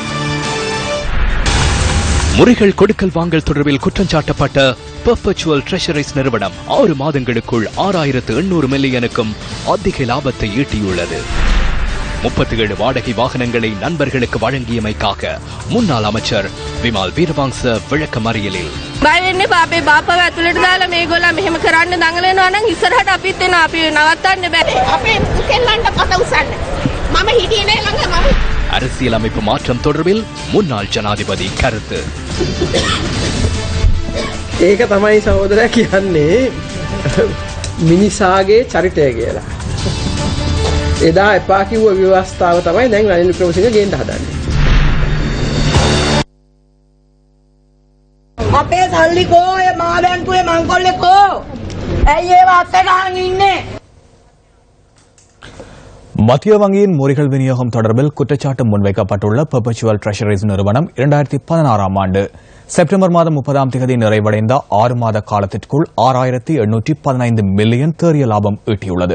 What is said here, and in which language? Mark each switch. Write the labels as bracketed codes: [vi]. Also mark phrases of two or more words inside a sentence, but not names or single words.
[ta] முறைகள் கொடுக்கல் வாங்கல் தொடர்பில் குற்றஞ்சாட்டப்பட்ட பெர்பச்சுவல் ட்ரெஷரிஸ் நிறுவனம் 6 மாதங்களுக்குள் 6800 மில்லியனுக்கும் அதிக லாபத்தை ஈட்டியுள்ளது. 37 வாடகை வாகனங்களை நண்பர்களுக்கு வழங்கியமைக்காக முன்னாள் அமைச்சர் விமல் வீரவංශ விளக்கமறியலில் [si] බයවෙන්නේ අපේ බාපව ඇතුළට දාලා මේගොල්ලෝ මෙහෙම කරන්න දඟලනවා නම් ඉස්සරහට අපිත් එන අපි නවත්තන්න බෑ. අපේ මුකෙල්ලන්ට පත උසන්න. මම හිටියේ නෑ ළඟ මම. [ta] அரசியலமைப்பு மாற்றம் தொடர்பில் முன்னாள் ஜனாதிபதி கருத்து. [si] ඒක තමයි සහෝදරයා කියන්නේ මිනිසාගේ චරිතය කියලා. එදා එපා කිව්ව ව්‍යවස්ථාව තමයි දැන් රනිල් වික්‍රමසිංහ ගේන්න හදන්නේ. අපේ සල්ලි කෝ ඒ මා බැංකුවේ මංකොල්ලේ කෝ ඇයි ඒව අත්ත ගහන් ඉන්නේ? [ta] மத்திய வங்கியின் முறைகள் விநியோகம் தொடர்பில் குற்றச்சாட்டு முன்வைக்கப்பட்டுள்ள பெர்பச்சுவல் ட்ரெஷரிஸ் நிறுவனம் 2016 ஆண்டு செப்டம்பர் மாதம் 30ஆம் தேதி நிறைவடைந்த 6 மாத காலத்திற்குள் 6815 மில்லியன் தேறிய லாபம் ஈட்டியுள்ளது.